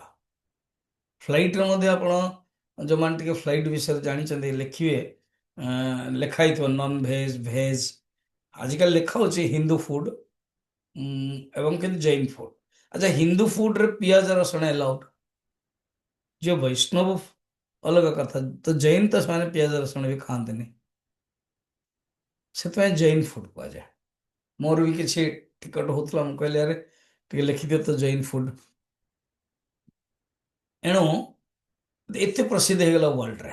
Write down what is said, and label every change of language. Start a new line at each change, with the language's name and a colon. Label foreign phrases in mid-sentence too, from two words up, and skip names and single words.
Odia: ଫ୍ଲାଇଟ୍ରେ ମଧ୍ୟ ଆପଣ ଯେଉଁମାନେ ଟିକେ ଫ୍ଲାଇଟ୍ ବିଷୟରେ ଜାଣିଛନ୍ତି ଲେଖିବେ, ଲେଖା ହେଇଥିବ
English: non veg,
Odia: ଭେଜ୍। ଆଜିକାଲି ଲେଖା ହେଉଛି ହିନ୍ଦୁ ଫୁଡ ଏବଂ କିନ୍ତୁ ଜୈନ ଫୁଡ। ଆଚ୍ଛା, ହିନ୍ଦୁ ଫୁଡରେ ପିଆଜ ରସୁଣ ଏଲାଉଡ୍,
Hindi: जो वैष्णव अलग କଥା।
Odia: ତ ଜୈନ ତ ସେମାନେ ପିଆଜ ରସୁଣ ବି ଖାଆନ୍ତିନି, ସେଥିପାଇଁ ଜୈନ ଫୁଡ କୁହାଯାଏ। ମୋର ବି କିଛି ଟିକଟ ହଉଥିଲା, ମୁଁ କହିଲି ଆରେ ଟିକେ ଲେଖିଦିଅ ତ ଜୈନ ଫୁଡ। ଏଣୁ ଏତେ ପ୍ରସିଦ୍ଧ ହେଇଗଲା ୱାର୍ଲଡରେ।